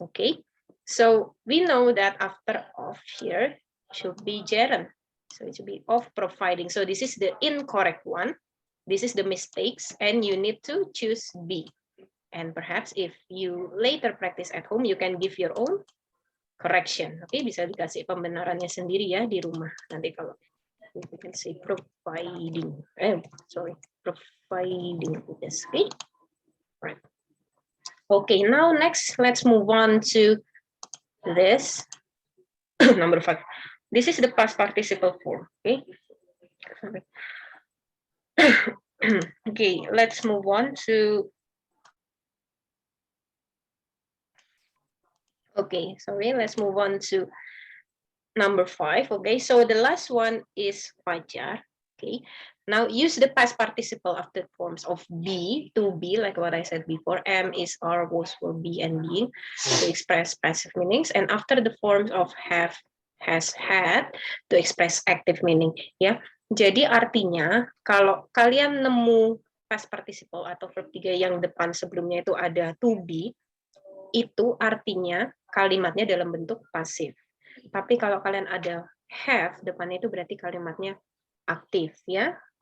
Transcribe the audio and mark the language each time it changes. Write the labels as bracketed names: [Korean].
[English] Okay, so we know that after of here should be gerund. So it should be of providing. So this is the incorrect one. This is the mistakes, and you need to choose B. And perhaps if you later practice at home, you can give your own correction. [Indonesian] Oke, bisa dikasih pembenarannya sendiri ya di rumah. Nanti kalau [English] you can say providing. Providing this. Okay. Right. Okay, now next let's move on to this. Number 5. This is the past participle form. Okay. Okay, let's move on to okay, sorry, let's move on to number 5. Okay, so the last one is Fajar. Okay, now use the past participle of the forms of be, to be, like what I said before. Am, is, are, was, will, be, and being to express passive meanings, and after the forms of have, has, had to express active meaning. [Indonesian] Ya, jadi artinya kalau kalian nemu past participle atau verb 3 yang depan sebelumnya itu ada to be, itu artinya kalimatnya dalam bentuk pasif. Tapi kalau kalian ada have, depannya itu berarti kalimatnya aktif, ya.